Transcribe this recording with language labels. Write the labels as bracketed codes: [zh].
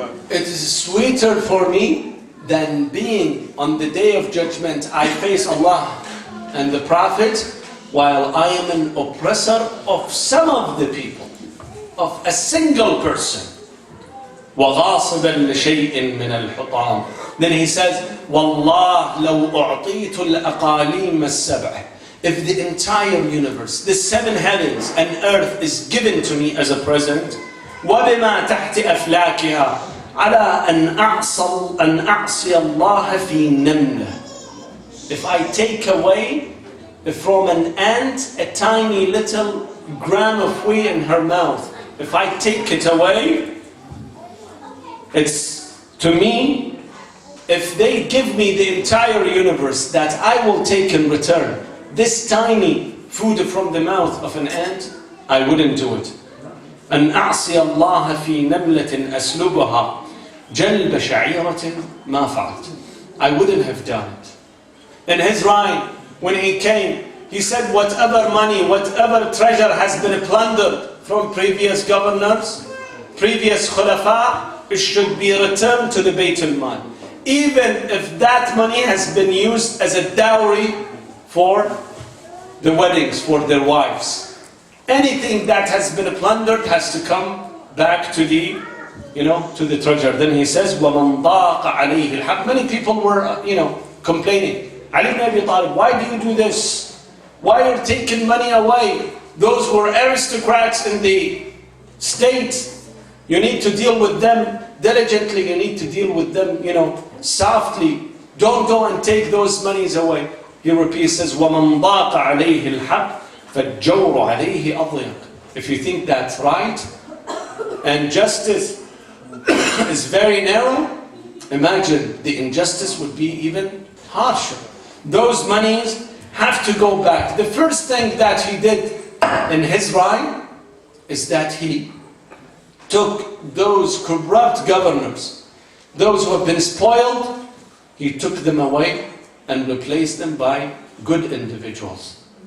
[en] It is sweeter for me than being on the day of judgment. I face Allah and the Prophet while I am an oppressor of some of the people, of a single person. [ar] وَغَاصِبًا لِشَيْءٍ مِّنَ الْحُطَامِ. [en] Then he says, [ar] وَاللَّهِ لَوْ أُعْطِيتُ الْأَقَالِيمَ السَّبْعِ. [en] If the entire universe, the 7 heavens and earth is given to me as a present, [ar] وَبِمَا تَحْتِ أَفْلَاكِهَا عَلَىٰ أَنْ أَعْصِيَ اللَّهَ فِي نَمْلَةٍ. [en] If I take away from an ant a tiny little gram of wheat in her mouth. If I take it away, it's to me, if they give me the entire universe that I will take in return, this tiny food from the mouth of an ant, I wouldn't do it. [ar] أن أعصي الله في نملة أسلبها جلب شعيرة ما فعلت. [en] I wouldn't have done it. In his rhyme, when he came, he said whatever money, whatever treasure has been plundered from previous governors, previous khulafa, it should be returned to the Bayt al-Mal. Even if that money has been used as a dowry for the weddings for their wives. Anything that has been plundered has to come back to the, to the treasure. Then he says, [ar] وَمَنْ ضَاقَ عَلَيْهِ الْحَقِّ. [en] Many people were, complaining. Ali ibn Abi Talib, why do you do this? Why are you taking money away? Those who are aristocrats in the state, you need to deal with them diligently. You need to deal with them, softly. Don't go and take those monies away. He repeats, says, [ar] وَمَنْ ضَاقَ عَلَيْهِ الْحَقِّ فَالْجَوْرُ عَلَيْهِ أَضْيَقُ. [en] If you think that's right, and justice is very narrow, imagine the injustice would be even harsher. Those monies have to go back. The first thing that he did in his rhyme is that he took those corrupt governors, those who have been spoiled, he took them away and replaced them by good individuals.